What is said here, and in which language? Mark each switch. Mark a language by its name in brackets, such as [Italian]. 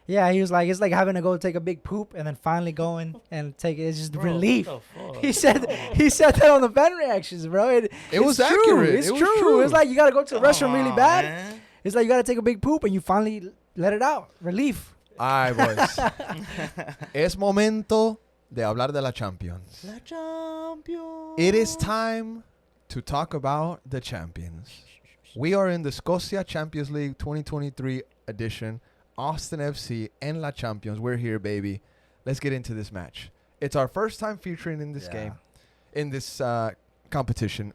[English] he was like, it's like having to go take a big poop and then finally going and take it. It's just relief. He said that on the fan reactions, bro. It was it's true. accurate. It's It was true. true. It's like you got to go to the restroom really bad. Man. It's like you got to take a big poop and you finally let it out. Relief. All right, boys. [Spanish] Es momento de hablar de la Champions. La Champions. [English] It is time to talk about the champions. We are in the Scotia Champions League 2023 edition. Austin FC and La Champions. We're here, baby. Let's get into this match. It's our first time featuring in this game, in this competition.